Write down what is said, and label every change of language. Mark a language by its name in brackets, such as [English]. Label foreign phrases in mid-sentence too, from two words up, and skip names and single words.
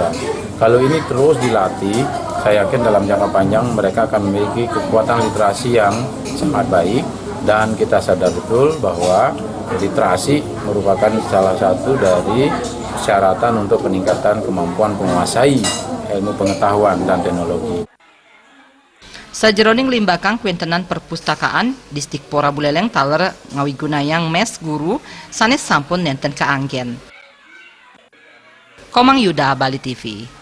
[Indonesian] Kalau ini terus dilatih, saya yakin dalam jangka panjang mereka akan memiliki kekuatan literasi yang sangat baik dan kita sadar betul bahwa literasi merupakan salah satu dari persyaratan untuk peningkatan kemampuan menguasai ilmu pengetahuan dan teknologi. [Balinese] Sajeroning limbakang kuentenan perpustakaan Distrik Pora Buleleng taler ngawigunayang mes guru sanes sampun nenten kaanggen. [Indonesian] Komang Yuda, Bali TV.